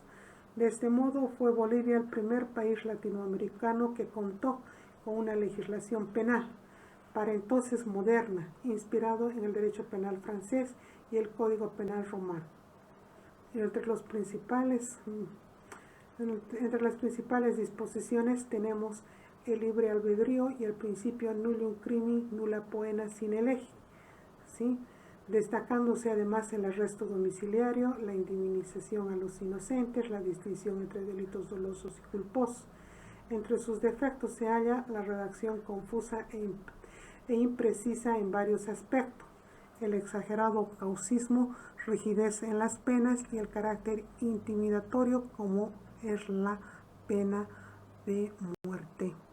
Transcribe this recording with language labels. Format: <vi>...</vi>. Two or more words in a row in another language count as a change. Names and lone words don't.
<es>De este modo, fue Bolivia el primer país latinoamericano que contó con una legislación penal, para entonces moderna, inspirado en el derecho penal francés y el Código Penal romano. Entre las principales disposiciones tenemos el libre albedrío y el principio</es> <la>nullium crimi nulla poena sine lege,</la> <es>¿sí? Destacándose además el arresto domiciliario, la indemnización a los inocentes, la distinción entre delitos dolosos y culposos. Entre sus defectos se halla la redacción confusa e imprecisa en varios aspectos, el exagerado causismo, rigidez en las penas y el carácter intimidatorio como es la pena de muerte.</es>